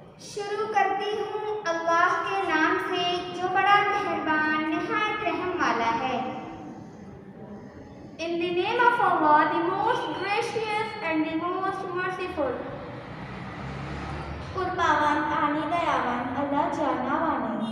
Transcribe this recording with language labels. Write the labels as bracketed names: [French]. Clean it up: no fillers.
[Hindi] शुरू करती हूँ अल्लाह के नाम से जो बड़ा मेहरबान निहायत रहम वाला है। [English] In the name of Allah, the most gracious and the most merciful. [Marathi] कृपावान आणि दयावान अल्लाहच्या नावाने.